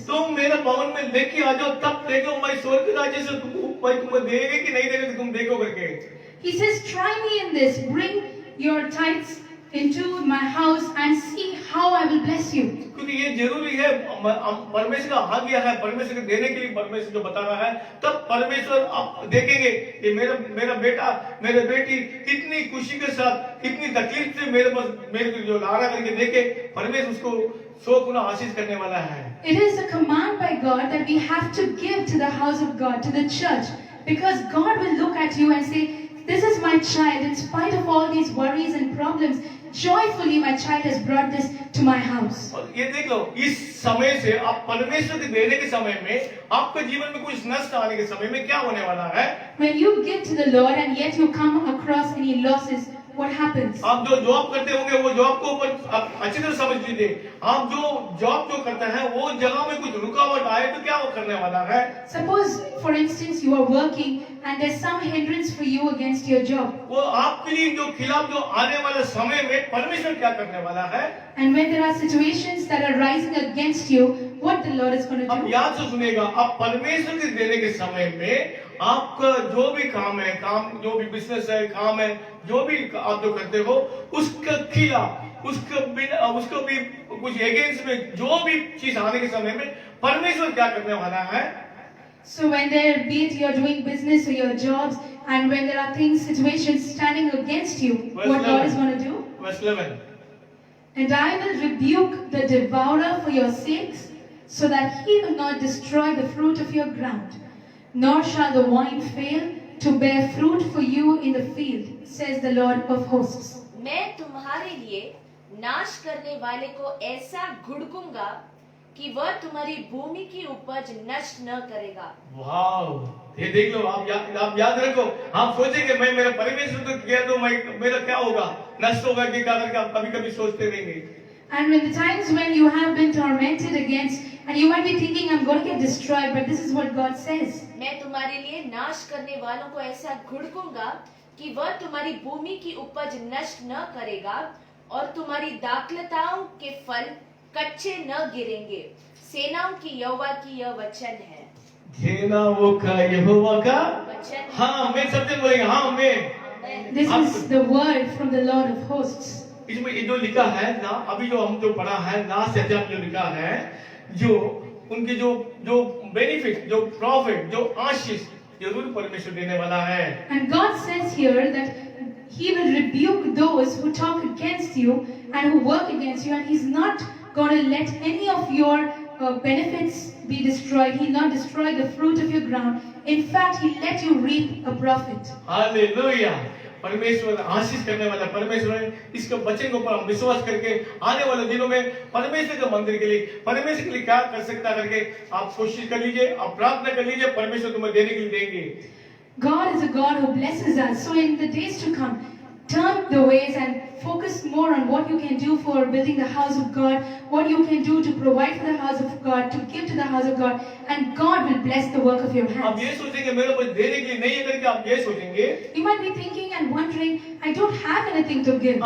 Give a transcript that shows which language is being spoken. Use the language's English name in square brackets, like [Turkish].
[Hindi] तुम मेरे भवन में लेके आ जाओ, तब देखो मैं स्वर्ग के राज्य से तुम्हें देगा कि नहीं देगा, तुम देखो करके। [English] He says, try me in this, bring your tithes into my house and see how I will bless you. [Hindi] क्योंकि ये जरूरी है, परमेश्वर का आज्ञा है, परमेश्वर के देने के लिए परमेश्वर जो बता रहा है, तब परमेश्वर आप देखेंगे कि मेरा बेटा, मेरे बेटी कितनी खुशी के साथ, कितनी तकलीफ से मेरे को जो लारा करके देखे, परमेश्वर उसको 100 गुना आशीष करने वाला है। [English] It is a command by God that we have to give to the house of God, to the church, because God will look at you and say, this is my child, in spite of all these worries and problems, joyfully my child has brought this to my house. [Hindi] और ये देख लो, इस समय से आप परमेश्वर के देने के समय में, आपके जीवन में कुछ नष्ट आने के समय में क्या होने वाला है? [English] When you give to the Lord and yet you come across any losses, what happens? [Hindi] आप जो जॉब करते होंगे, वो जॉब को ऊपर आप अच्छी तरह समझ लीजिए। आप जो जॉब जो करते हैं, वो जगह में कुछ रुकावट आए तो क्या वो करने वाला है? [English] Suppose, for instance, you are working and there's some hindrance for you against your job. [Hindi] वो आपके लिए जो खिलाफ जो आने वाले समय में परमेश्वर क्या करने वाला है? [English] And when there are situations that are rising against you, what the Lord is going to [Hindi] अब [English] do? [Hindi] याद से सुनिएगा, आप परमेश्वर के देने के समय में आपका जो भी काम है, जो भी बिजनेस है, काम है, जो भी आप जो करते हो, उसका खिलाफ, उसको भी कुछ अगेंस्ट में जो भी चीज आने के समय में परमेश्वर क्या करने वाला है? [English] So when there, be it you're doing business or your jobs, and when there are things, situations standing against you, what God is going to do? Verse 11. And I will rebuke the devourer for your sakes, so that he will not destroy the fruit of your ground, nor shall the wine fail to bear fruit for you in the field, says the Lord of hosts. [Hindi] मैं तुम्हारे लिए नाश करने वाले को ऐसा घुड़कूंगा कि वह तुम्हारी भूमि की उपज नष्ट न करेगा। वाह, ये देख लो, आप याद रखो, आप सोचेंगे मैं मेरा परमेश्वर तो किया तो मेरा क्या होगा, नष्ट होगा कि क्या करके आप कभी-कभी सोचते रहेंगे। [English] And when the times when you have been tormented against, and you might be thinking, I'm going to get destroyed, but this is what God says. [Hindi] मैं तुम्हारे लिए नाश करने वालों को ऐसा घुड़कूंगा कि वह तुम्हारी भूमि की उपज नष्ट न करेगा, और तुम्हारी दाखलताओं के फल कच्चे न गिरेंगे। सेनाओं की यहोवा की यह वचन है। सेनाओं का यहोवा का वचन हाँ मैं सबसे बोलेंगे हाँ मैं आमेन। [English] This is the word from the Lord of hosts. [Hindi] इसमें ये जो लिखा है ना अभी जो हम जो पढ़ा है लास्ट चैप्टर में जो लिखा है जो उनके जो जो बेनिफिट जो प्रॉफिट जो आशीष जरूर परमेश्वर देने वाला है [English] And God says here that He will rebuke those who talk against you and who work against you, and He's not going to let any of your benefits be destroyed. He'll not destroy the fruit of your ground. In fact, He'll let you reap a profit. [Hindi] Hallelujah परमेश्वर आशीष करने वाला परमेश्वर है इसके वचन के ऊपर हम विश्वास करके आने वाले दिनों में परमेश्वर के मंदिर के लिए परमेश्वर के लिए क्या कर सकता करके आप कोशिश कर लीजिए आप प्रार्थना कर लीजिए परमेश्वर तुम्हें देने के लिए देंगे [English] God is a God who blesses us. So in the days to come, turn the ways and focus more on what you can do for building the house of God, what you can do to provide for the house of God, to give to the house of God, and God will bless the work of your [Hindi] आप [English] hands. [Hindi] ये सोचेंगे मेरे को देने के लिए नहीं है करके आप ये सोचेंगे [English] You might be thinking and wondering, I don't have anything to give.